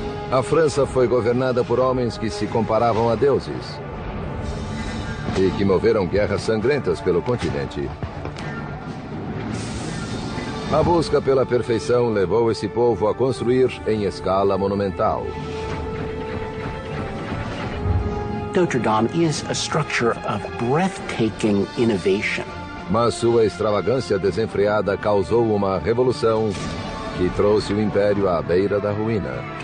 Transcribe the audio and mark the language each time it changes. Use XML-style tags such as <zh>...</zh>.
<pt>A França foi governada por homens que se comparavam a deuses e que moveram guerras sangrentas pelo continente. A busca pela perfeição levou esse povo a construir em escala monumental.</pt> <en>Notre Dame is a structure of breathtaking innovation.</en> <pt>Mas sua extravagância desenfreada causou uma revolução que trouxe o Império à beira da ruína.</pt>